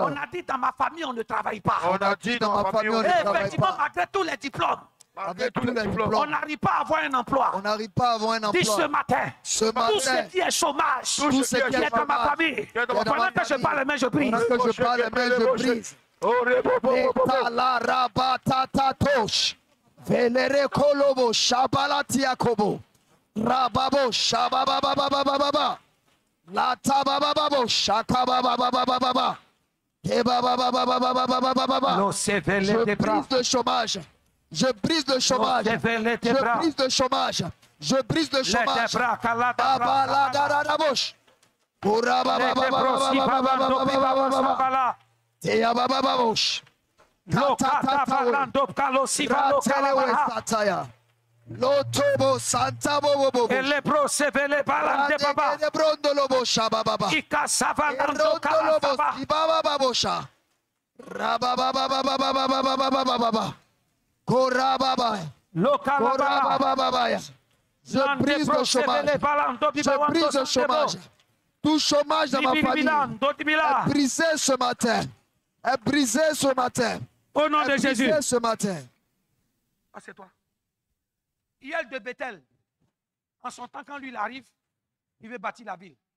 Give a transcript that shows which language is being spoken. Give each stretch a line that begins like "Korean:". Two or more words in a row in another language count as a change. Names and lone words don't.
French: On a dit dans ma famille on ne travaille pas. On a dit dans ma famille on ne Et travaille effectivement, pas. malgré tous les diplômes, Avec tous les on diplômes, n'arrive pas à avoir un emploi. on n'arrive pas à avoir un Dis ce emploi. matin. Ce Tout ce matin, qui est chômage, tout ce qui qui est dans ma chômage, famille. est dans ma Pendant que je famille. parle, mais je brise. pendant que je parle, mais je brise. Etalarabatosh. Velere kolobo shabalati yakobo. Rababo shababababababa. Latabababo shakabababababa. Kebababababababa. Je brise le chômage. Je brise le chômage. Je brise le chômage. Je brise le chômage. Abaladarabosh. Urabababababababababa. Teyabababosh. Sataya. Lotobo Santa Bobo. Brondolobo Shabababa. Rondolobo Sibaba Babosha. Rababababababababababa. Korababa. Korababababa. Je brise le chômage. Je brise le chômage. Tout chômage dans ma famille est brisé ce matin. Est brisé ce matin. Au nom de Jésus. Ce matin. Assieds-toi. Hiel de Bethel, en son temps, quand lui il arrive, il veut bâtir la ville.